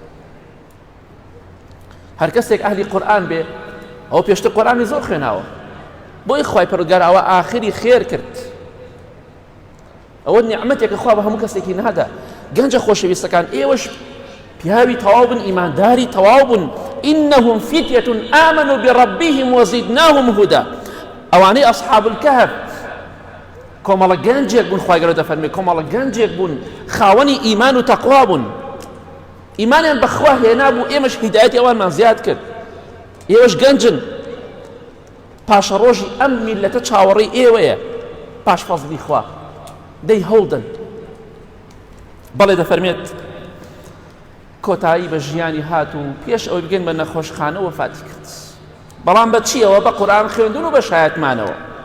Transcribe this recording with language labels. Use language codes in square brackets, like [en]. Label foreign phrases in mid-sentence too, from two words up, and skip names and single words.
[ckb] هەر کەسێک ئەهلی قورئان بێ ئەو پێشتر قورئانی زۆر خوێناوە بۆی خوای پەروەردگار ئەوە ئاخری خێر کرد ئەوە نیعمەتێکە خوا بە هەموو کەسێکی نادا گەنجە خۆشەویستەکان ئێوەش پیاوی تەواو بن ئیمانداری تەواو بن [ar] ئینەهم فتیة ئامنوا بربهم وزدناهم هدى [ckb] ئەوانەی ئەصحاب الكهف کۆمەڵە گەنجێک بوون خوای گەورە دەفەرمێ کۆمەڵە گەنجێک بوون خاوەنی ئیمان و تەقوا بوون ئیمانیان بەخوا هێنا بوو ئێمەش هیدایەتی ئەوانمان زیاد کرد ئێوەش گەنجن پاشە ڕۆژی ئەم میلەتە چاوەڕێی ئێوەیە پاش فەزلی خوا دەی هەوڵدن بەڵێ دەفەرمێت کۆتایی بە ژیانی هات و پێش ئەوەی بگەین بە نەخۆشخانە وەفاتی کرد بەڵام بە چیەوە بە قورئان خوێندن و بە شایەتمانەوە